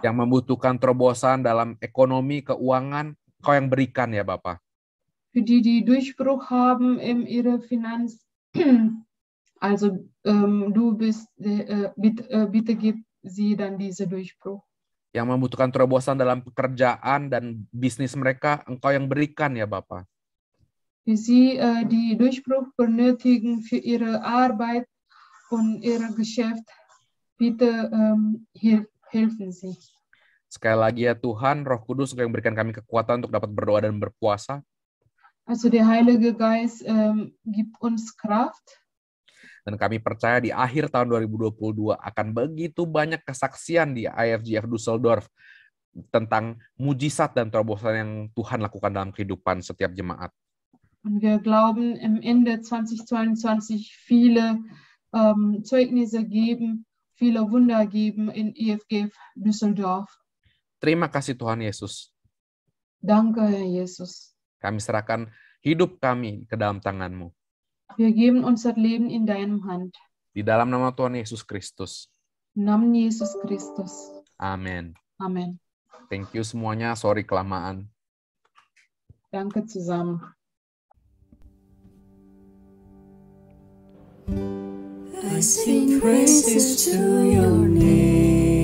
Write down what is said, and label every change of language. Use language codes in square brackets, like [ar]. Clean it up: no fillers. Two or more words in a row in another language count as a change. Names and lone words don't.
[id] Yang membutuhkan terobosan dalam ekonomi, keuangan, Engkau yang berikan ya Bapa. [de] Für die, die Durchbruch haben in ihrer Finanz, also du bist, bitte gib sie dann diese Durchbruch. [id] Yang membutuhkan terobosan dalam pekerjaan dan bisnis mereka, Engkau yang berikan ya Bapa. [de] Für sie, die Durchbruch benötigen für ihre Arbeit und ihr Geschäft, bitte helfen sie. [id] Sekali lagi ya Tuhan, Roh Kudus yang berikan kami kekuatan untuk dapat berdoa dan berpuasa. [de] Also der Heilige Geist gibt uns Kraft. [id] Dan kami percaya di akhir tahun 2022 akan begitu banyak kesaksian di IFGF Düsseldorf tentang mujizat dan terobosan yang Tuhan lakukan dalam kehidupan setiap jemaat. [de] Und wir glauben, am Ende 2022 viele Zeugnisse geben, viele Wunder geben in IFGF Düsseldorf. [id] Terima kasih Tuhan Yesus. [de] Danke, Herr Jesus. [id] Kami serahkan hidup kami ke dalam tangan-Mu. [de] Wir geben unser Leben in deinem Hand. [id] Di dalam nama Tuhan Yesus Kristus. [de] Im Namen Jesus Christus. [id] Amin. [de] Amen. [en] Thank you [id] semuanya. Sorry kelamaan. [de] Danke zusammen. [en] I sing praises to your name.